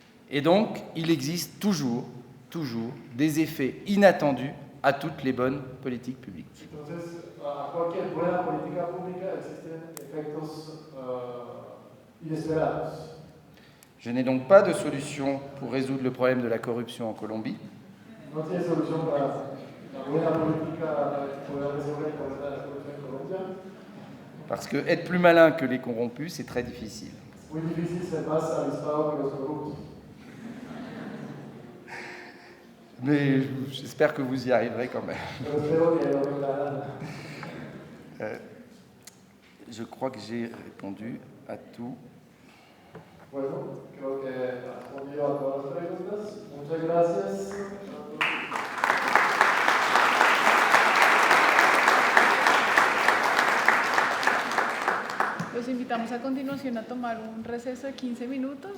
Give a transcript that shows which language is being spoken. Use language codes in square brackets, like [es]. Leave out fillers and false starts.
[fr] Et donc, il existe toujours des effets inattendus à toutes les bonnes politiques publiques. [es] Entonces, a cualquier buena política pública existen efectos inesperados. [fr] Je n'ai donc pas de solution pour résoudre le problème de la corruption en Colombie. [es] No tiene solución para la buena política poder resolver el problema de la corrupción en Colombia. [fr] Parce que être plus malin que les corrompus, c'est très difficile. [es] Es muy difícil ser más avispado que los corruptos. [fr] Mais j'espère que vous y arriverez quand même. [es] Pero espero que lo lograrán. [fr] Je crois que j'ai répondu à tout. [es] Bueno, creo que ha respondido a todas las preguntas. Muchas gracias. Los invitamos a continuación a tomar un receso de 15 minutos.